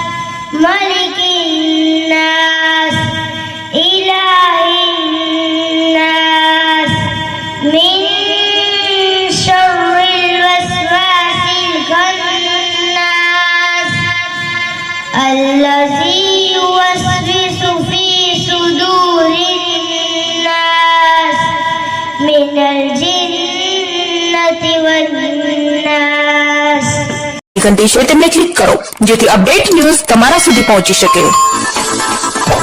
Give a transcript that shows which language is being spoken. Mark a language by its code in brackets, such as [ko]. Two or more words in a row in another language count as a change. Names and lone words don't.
[ar] ملك الناس إله الناس من شر الوسواس الخناس الذي يوسوس في صدور الناس من الجنة والناس. [gu] ઘંટી છે તેમને ક્લિક કરો જેથી અપડેટ ન્યૂઝ તમારા સુધી પહોંચી શકે।